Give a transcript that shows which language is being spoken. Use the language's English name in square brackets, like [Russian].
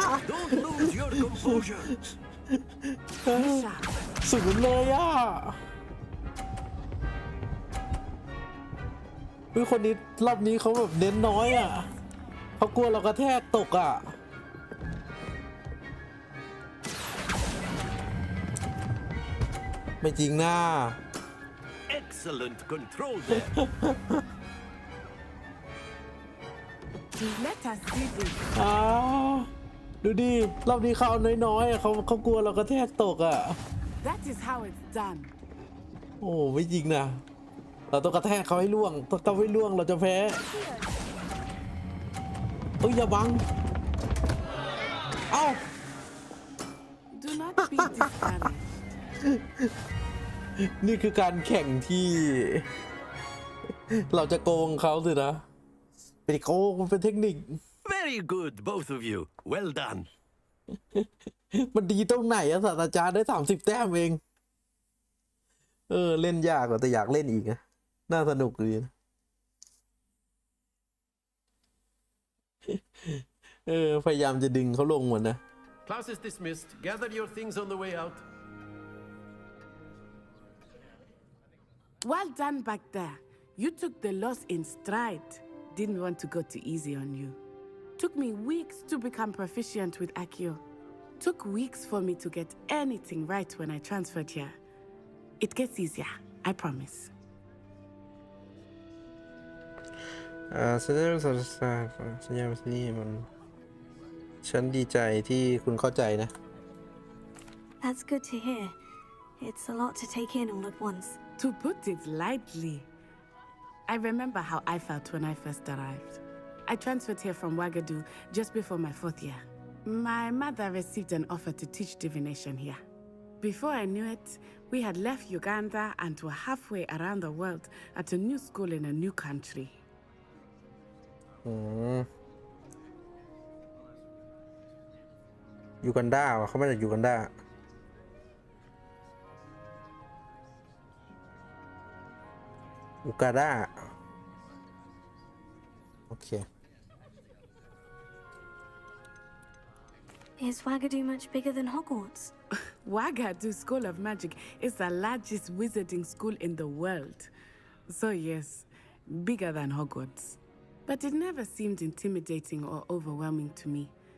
[English] Don't lose your composure. [Thai] สุดเลยอ่ะคนนี้รอบนี้เขาแบบเน้นน้อยอ่ะเขากลัวเรากระแทกตกอ่ะไม่จริงนะ [English] Excellent control there. Let us see this. [Thai] ดูดิรอบนี้เขาเอาน้อยๆเขากลัวเรากระแทกตกอ่ะ [English] That is how it's done. [Thai] โอ้ไม่จริงนะเราต้องกระแทกเขาให้ล่วงถ้าเขาไม่ล่วงเราจะแพ้เอ้ยอย่าบังเอ้า [English] Do not be discouraged. [Thai] นี่คือการแข่งที่เราจะโกงเขาสินะเป็นโกงมันเป็นเทคนิค [English] Very good, both of you. Well done. [Thai] มันดีตรงไหนอะศาสตราจารย์ได้30 แต้มเองเล่นยากกว่าแต่อยากเล่นอีกนะน่าสนุกดีนะพยายามจะดึงเขาลงหมดนะ [English] Class is dismissed. Gather your things on the way out. Well done back there. You took the loss in stride. Didn't want to go too easy on you. Took me weeks to become proficient with Accio. Took weeks for me to get anything right when I transferred here. It gets easier, I promise. [Thai] สัญญาณสัญญาณนี่มันฉันดีใจที่คุณเข้าใจนะ [English] That's good to hear. It's a lot to take in all at once. To put it lightly, I remember how I felt when I first arrived. I transferred here from Ouagadougou just before my 4th year. My mother received an offer to teach divination here. Before I knew it, we had left Uganda and were halfway around the world at a new school in a new country. [Thai] ยูกันดาเขามาจากยูกันดาอูกาดาโอเค [English] Is Ouagadougou much bigger than Hogwarts? Ouagadougou School of Magic is the largest wizarding school in the world. So yes, bigger than Hogwarts. But it never seemed intimidating or overwhelming to me.